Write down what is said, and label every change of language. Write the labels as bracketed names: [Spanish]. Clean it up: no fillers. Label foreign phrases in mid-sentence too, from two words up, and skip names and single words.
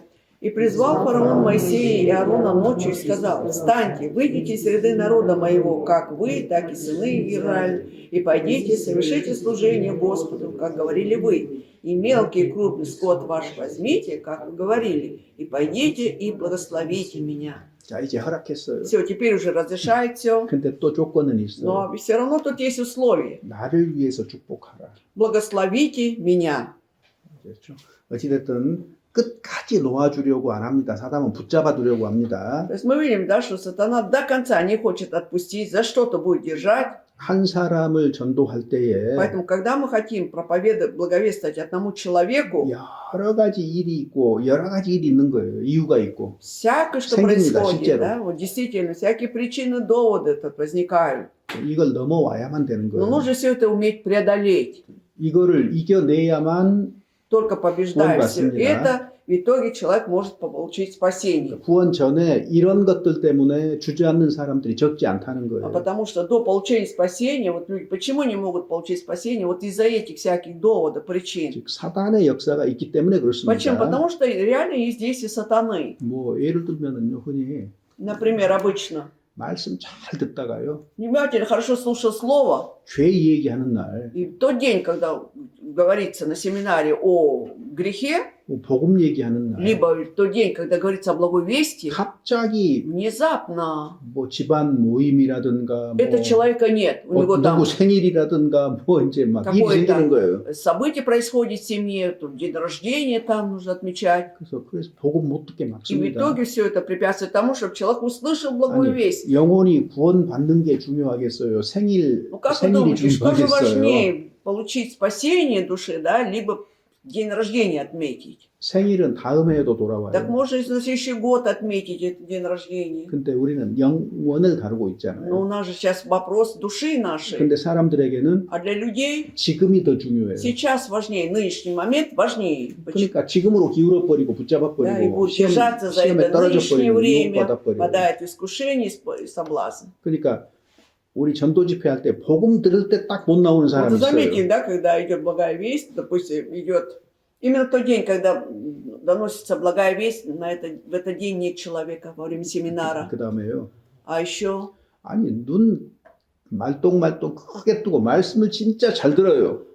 [Russian] «И призвал фараон Моисея и Аарона ночью и сказал, встаньте, выйдите из среды народа моего, как вы, так и сыны Израиля, и пойдите, совершите служение Господу, как говорили вы, и мелкий и крупный скот ваш возьмите, как вы говорили, и пойдите и благословите меня». [Korean] 자, 이제 허락했어요. [Russian] Все, теперь уже разрешает все, [Korean] 근데 또 조건은 있어요. [Russian] но все равно тут есть условия. [Korean] 나를 위해서 축복하라. [Russian] Благословите меня. [Korean] 그렇죠? 어찌됐든 끝까지 놓아주려고 안 합니다. 사단은 붙잡아 두려고 합니다. [Russian] То есть мы видим, да, что сатана до конца не хочет отпустить, за что-то будет держать. [Korean] 한 사람을 전도할 때에 [Russian] Поэтому, когда мы хотим проповедовать, благовествовать одному человеку, [Korean] 여러 가지 일이 있고 여러 가지 일이 있는 거예요. 이유가 있고. [Russian] всякое, что [Korean] 생깁니다, [Russian] происходит, [Korean] 실제로. [Russian] да, вот действительно, всякие причины, доводы тут возникают. [Korean] 이걸 넘어와야만 되는 [Russian] Но [Korean] 거예요. [Russian] нужно все это уметь преодолеть. [Korean] 이거를 이겨내야만 [Russian] Только побеждая все [Korean] 맞습니다. [Russian] это, в итоге человек может получить спасение. [Korean] 구원 전에 이런 것들 때문에 주저앉는 사람들이 적지 않다는 [Russian] А [Korean] 거예요. [Russian] потому что до получения спасения, вот люди почему не могут получить спасение? Вот из-за этих всяких доводов, причин. [Korean] 즉 사단의 역사가 있기 때문에 [Russian] Почему? [Korean] 그렇습니다. [Russian] Потому что реально есть действие сатаны. [Korean] 뭐 예를 들면은요, 흔히 [Russian] Например, обычно [Korean] 말씀 잘 듣다가요, [Russian] внимательно, хорошо слушал слово, [Korean] 죄 얘기하는 날, [Russian] и в тот день, когда говорится на семинаре о грехе, [Korean] 뭐 복음 얘기하는 날, [Russian] либо в тот день, когда говорится о благой вести, [Korean] 갑자기 [Russian] внезапно [Korean] 뭐 집안 모임이라든가 뭐 [Russian] этого человека нет. У него там [Korean] 누구 생일이라든가 뭐 이제 막 일이 [Russian] какое-то [Korean] 생기는 거예요. [Russian] событие происходит в семье, тут день рождения там нужно отмечать. [Korean] 그래서 복음 못 듣게 [Russian] И в [Korean] 막습니다. [Russian] итоге все это препятствует тому, чтобы человек услышал благую весть. [Korean] 영혼이 구원 받는 게 중요하겠어요. [Russian] Ну как вы [Korean] 생일이 [Russian] думаете, что же [Korean] 중요하겠어요. [Russian] важнее, получить спасение души, да, либо день рождения отметить? [Korean] 생일은 다음 해에도 [Russian] Так [Korean] 돌아와요. [Russian] можно и на следующий год отметить этот день рождения. [Korean] 근데 우리는 영원을 다루고 [Russian] Но у [Korean] 있잖아요. [Russian] нас же сейчас вопрос души нашей. [Korean] 근데 사람들에게는 [Russian] А для людей [Korean] 지금이 더 중요해요. [Russian] сейчас важнее, нынешний момент важнее. Почему? [Korean] 그러니까 지금으로 기울어버리고 [Russian] Да, и [Korean] 붙잡아버리고 [Russian] будут держаться за [Korean] 시험에 [Russian] это нынешнее [Korean] 떨어져버리고 [Russian] время, [Korean] 유혹받아버리고. [Russian] попадают в искушение и соблазн. [Korean] 그러니까 우리 전도 집회할 때 복음 들을 때 딱 못 나오는 [Russian] Вот [Korean] 사람이 [Russian] вы заметили, [Korean] 있어요. [Russian] да, когда идет благая весть, допустим, идет именно тот день, когда доносится благая весть, в этот день нет человека во время семинара. [Korean] 그 다음에요. [Russian] А еще, [Korean] 아니 눈 말똥말똥 크게 뜨고 말씀을 진짜 잘 들어요.